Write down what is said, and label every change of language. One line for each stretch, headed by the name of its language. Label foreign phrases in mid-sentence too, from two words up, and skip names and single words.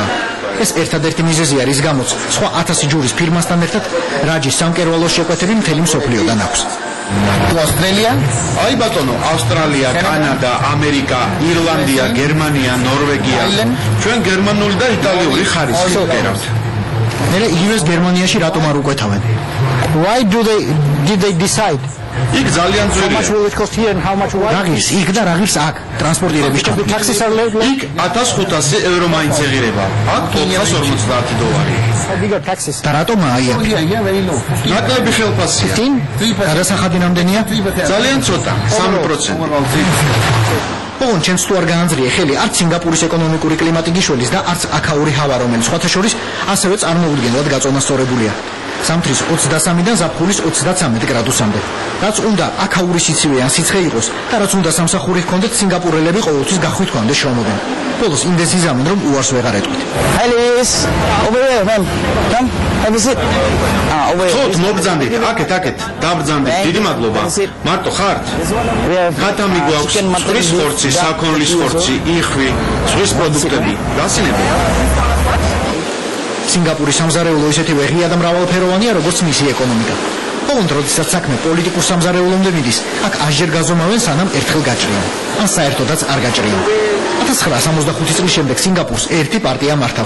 Georgian: ეს ერთადერთი მიზეზია, რის გამოც სხვა 1000 ჯურის ფირმასთან ერთად რაჯის სამკერვალოს შეკვეთები მთელი მსოფლიოდან აქვს. ავსტრალია? აი ბატონო, ავსტრალია, კანადა, ამერიკა, ირლანდია, გერმანია, ნორვეგია. ჩვენ გერმანული და იტალიური ხარისხი ვკერავთ. მე იგივეს გერმანიაში რატომ არ უკვეთავენ?
English: Why did they decide?
Georgian: იქ ძალიან
English: How much
Georgian: ძვირია.
English: will it cost here and how much will it?
Georgian: იქ და რაღირს აქ ტრანსპორტირების
English: The taxes are low.
Georgian: იქ 1500 ევრო მაინც ეღირება. აქ $450.
English: Bigger taxes.
Georgian: და რატომაა აი აქ?
English: Very low.
Georgian: ნაკლები ხელფასია. 15? გადასახადი რამდენია? ძალიან ცოტა, 3%. ოღონდ ჩემს თუ არ განაძრია ხელი არც სინგაპურის ეკონომიკური კლიმატი გიშველის და არც აქაური ჰავა, რომელიც სხვათა შორის ასევე წარმოუდგენლად გაწონასწორებულია. ზამთრის 23-დან ზაფხულის 33 გრადუსამდე. რაც უნდა აქაური სიცივე ან სიცხე იყოს და რაც უნდა სამსახური ჰქონდეთ, სინგაპურელები ყოველთვის გახვით ჰქონდეს შრომობენ. ბოლოს იმდენს იზამენ, რომ უარს ვეღარ ეტყვით.
English: Alice, over there, man. Come, have a sit. Over
Georgian: ხო,
English: here.
Georgian: მოგბრძანდით, აქეთ, დაბრძანდით. დიდი მადლობა. მარტო ხართ?
English: We have
Georgian: გატამი გვაქვს
English: chicken mutton,
Georgian: ზღვის ხორცი,
English: duck,
Georgian: საქონლის ხორცი, იხვი, ზღვის პროდუქტები. გასინებთ? სინგაპურის სამზარეულო ისეთივე ღია და მრავალფეროვანია, როგორც მისი ეკონომიკა. ოღონდ როდესაც საქმე პოლიტიკურ სამზარეულომდე მიდის, აქ ასჯერ გაზომავენ, სანამ ერთხელ გაჭრიან. ან საერთოდაც არ გაჭრიან. 1965 წლის შემდეგ სინგაპურს ერთი პარტია მართავს.